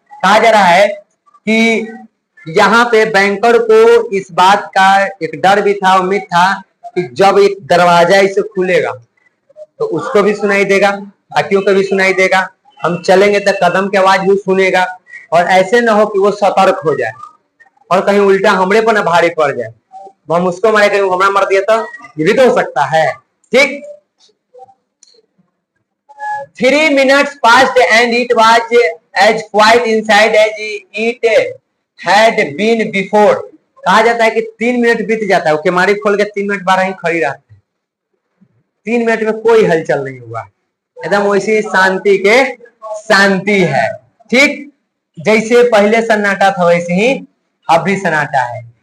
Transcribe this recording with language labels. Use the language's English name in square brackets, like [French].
[Hindi] कहा जा रहा है कि यहाँ पे बैंकर को इस बात का एक डर भी था, उम्मीद था कि जब एक दरवाजा इसे खुलेगा तो उसको भी सुनाई देगा, बाकियों को भी सुनाई देगा, हम चलेंगे तो कदम की आवाज भी सुनेगा, और ऐसे ना हो कि वो सतर्क हो जाए और कहीं उल्टा हमरे पर ना भारी पड़ जाए, हम उसको मारे कहीं हमारा मर दिया तो ये भी तो हो सकता है। [English] ठीक, 3 minutes passed and it was as quiet inside as it had been before। [Hindi] कहा जाता है कि 3 मिनट बीत जाता है, वो केमारी खोल के 3 मिनट 12 ही खड़ी रहती है, 3 मिनट में कोई हलचल नहीं हुआ, एकदम वैसी शांति के शांति है। ठीक, जैसे पहले सन्नाटा था वैसे ही अब भी सन्नाटा है।